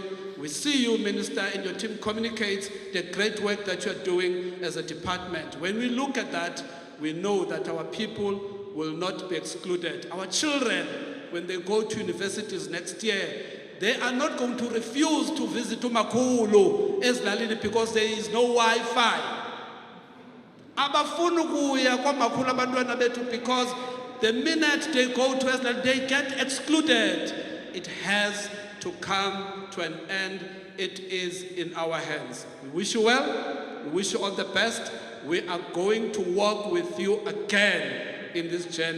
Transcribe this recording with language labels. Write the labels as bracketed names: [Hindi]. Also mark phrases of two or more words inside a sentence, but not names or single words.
[English] We see you, Minister, and your team communicate the great work that you are doing as a department. When we look at that, we know that our people will not be excluded. Our children, when they go to universities next year, they are not going to refuse to visit [Xhosa] umakhulu ezilalini [English] because there is no Wi-Fi. [Xhosa] Abafuna ukuya kwamakhulu abantwana bethu [English] because the minute they go to ezilalini, they get excluded. It has to come to an end. It is in our hands. We wish you well. We wish you all the best. We are going to work with you again in this journey.